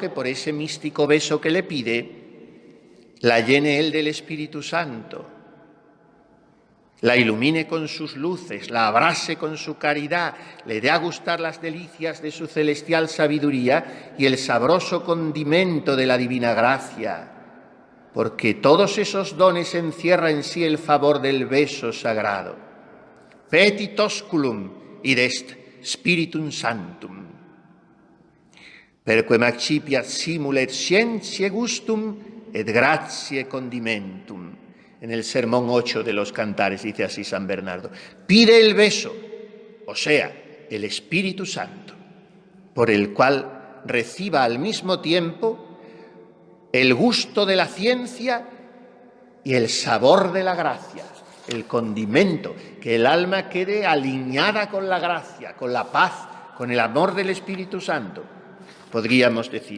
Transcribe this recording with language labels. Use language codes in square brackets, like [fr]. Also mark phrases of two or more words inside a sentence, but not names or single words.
[es] que por ese místico beso que le pide, la llene él del Espíritu Santo, la ilumine con sus luces, la abrase con su caridad, le dé a gustar las delicias de su celestial sabiduría y el sabroso condimento de la divina gracia, porque todos esos dones encierra en sí el favor del beso sagrado. [la] Petit osculum id est Spiritum Sanctum. Perquem accipiat simul et scientiae gustum et gratiae condimentum. [es] En el sermón 8 de los Cantares dice así San Bernardo. Pide el beso, o sea, el Espíritu Santo, por el cual reciba al mismo tiempo el gusto de la ciencia y el sabor de la gracia, el condimento, que el alma quede alineada con la gracia, con la paz, con el amor del Espíritu Santo, podríamos decir.